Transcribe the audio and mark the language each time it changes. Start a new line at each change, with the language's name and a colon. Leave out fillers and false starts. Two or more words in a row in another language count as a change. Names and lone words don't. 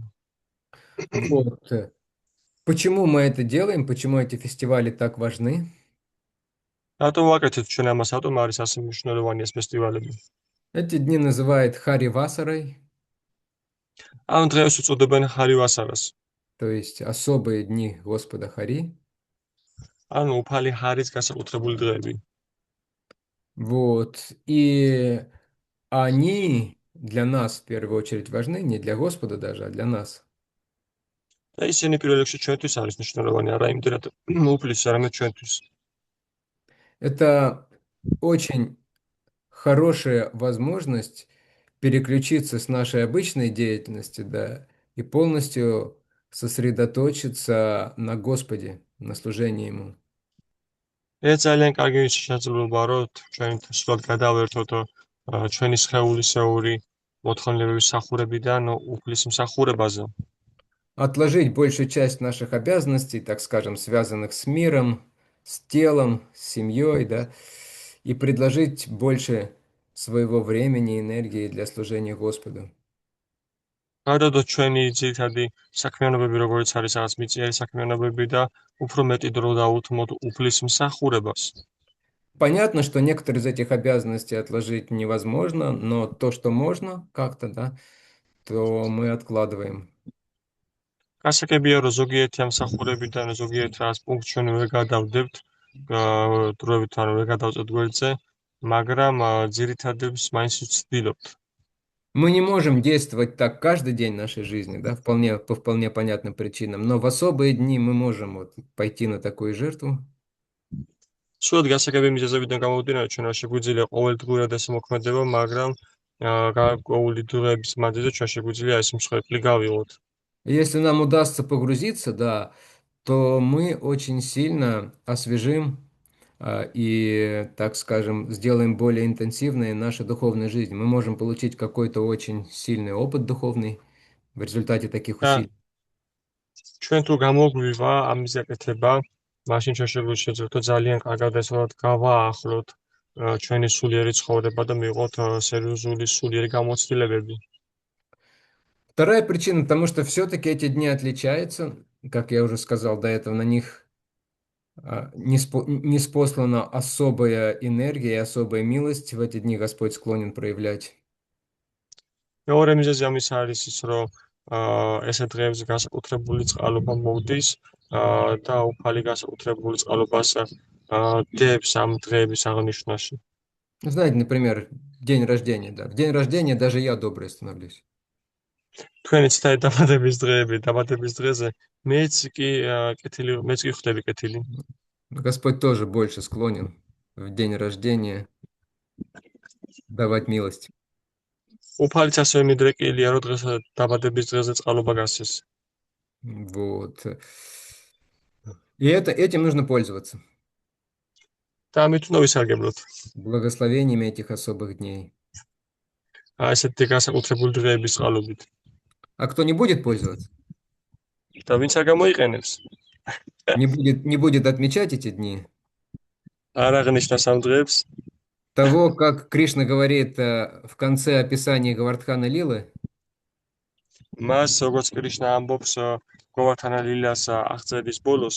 Russian: Вот. Почему мы это делаем? Почему эти фестивали так важны?
Georgian: რატო ვაკეთებთ ჩვენ ამას? რატომ არის ასე მნიშვნელოვანი ეს ფესტივალები?
Russian: Эти дни называют Хари Васарой,
Georgian: ამ დღეს უწოდებენ ჰარივასარას.
Russian: то есть особые дни Господа Хари.
Georgian: ანუ უფალი ჰარის განსაკუთრებული დღეები.
Russian: Вот. И они для нас в первую очередь важны, не для Господа даже, а для нас.
Georgian: და ისინი პირველ რიგში ჩვენთვის არის მნიშვნელოვანი, არა იმდენად უფლის, არამედ ჩვენთვის.
Russian: Это очень хорошая возможность переключиться с нашей обычной деятельности, да, и полностью сосредоточиться на Господе, на служении Ему.
Georgian: ეს ძალიან კარგი შესაძლებლობა, რომ ჩვენ სულად გადავერთოთ ჩვენი სხეულისეური მოთხოვნილებების მსახურებიდან უფლის მსახურებაზე.
Russian: Отложить большую часть наших обязанностей, так скажем, связанных с миром, с телом, с семьей, да, и предложить больше своего времени и энергии для служения Господу.
Georgian: გადავდოთ ჩვენი ძირითადი საქმიანობები, როგორც არის რაღაც მიწიერი საქმიანობები და უფრო მეტი დრო დავუთმოთ უფლის მსახურებას.
Russian: Понятно, что некоторые из этих обязанностей отложить невозможно, но то, что можно как-то, да, то мы откладываем.
Georgian: გასაგებია, რომ ზოგიერთი ამ მსახურებიდან ზოგიერთ რაღაც პუნქტს ჩვენ ვერ გადავდებთ, დროებით ანუ ვერ გადავწევთ გვერდზე, მაგრამ ძირითადებს მაინც ვცდილობთ.
Russian: Мы не можем действовать так каждый день нашей жизни, да, по вполне понятным причинам, но в особые дни мы можем вот пойти на такую жертву.
Georgian: სულად გასაგები მიზეზებიდან გამომდინარე, ჩვენ შეგვიძლია ყოველდღურად ეს მოქმედება, მაგრამ გარკვეული დღეების მანძილზე ჩვენ შეგვიძლია ეს მსხვერპლი გავიღოთ.
Russian: Если нам удастся погрузиться, да, то мы очень сильно освежим и, так скажем, сделаем более интенсивной нашу духовную жизнь. Мы можем получить какой-то очень сильный опыт духовный в результате таких
Georgian: და
Russian: усилий.
Georgian: ჩვენ თუ გამოგვივა ამის გაკეთება, მაშინ ჩვენ შეგვიძლია ძალიან კარგად ესოთ გავაახლოთ ჩვენი სულიერი ცხოვრება და მივიღოთ სერიოზული სულიერი გამოცდილებები.
Russian: Вторая причина, потому что все-таки эти дни отличаются, как я уже сказал до этого, на них ниспослана особая энергия и особая милость. В эти дни Господь склонен проявлять.
Georgian: მეორე მიზეზი ამის არის ის, რომ ესე დღეებზე განსაკუთრებული წყალობა მოდის და უფალი განსაკუთრებული წყალობას დებს ამ დღეების აღნიშვნაში.
Russian: Знаете, например, день рождения, да. В день рождения даже я добрый становлюсь.
Georgian: თქვენიც და დაბადების დღეები, დაბადების დღეზე მეც კი ხვდები კეთილი.
Russian: Господь тоже больше склонен в день рождения давать милость.
Georgian: უფალიც ასევე მიდრეკილია, რომ დღეს დაბადების დღეზე წყალობა გასცეს.
Russian: Вот. И этим нужно пользоваться.
Georgian: და ამით უნდა ვისარგებლოთ.
Russian: Благословениями этих особых дней.
Georgian: ესეთი განსაკუთრებული დღეების წყალობით.
Russian: А кто не будет пользоваться,
Georgian: და ვინც არ გამოიყენებს,
Russian: Не будет отмечать эти дни.
Georgian: არ აღნიშნავს ამ დღეებს,
Russian: Того, как Кришна говорит в конце описания Гавардхана Лилы,
Georgian: მას როგორც კრიშნა ამბობს გოვართანა ლილას აღწერის ბოლოს,